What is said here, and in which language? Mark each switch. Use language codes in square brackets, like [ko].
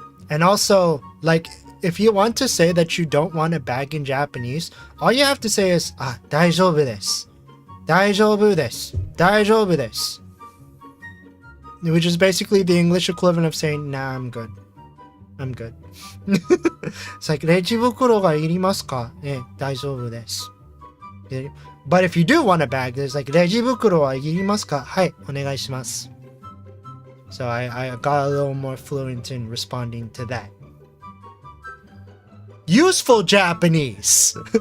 [en] And also, like, if you want to say that you don't want a bag in Japanese, all you have to say is [ja] 大丈夫です。大丈夫です。大丈夫です。 [en] Which is basically the English equivalent of saying, nah, I'm good. I'm good. It's like, [ja] レジ袋がいりますか？大丈夫です。 [en] But if you do want a bag, there's like, [ja] レジ袋はいりますか？はい、お願いします。 [en] So I got a little more fluent in responding to that. Useful Japanese!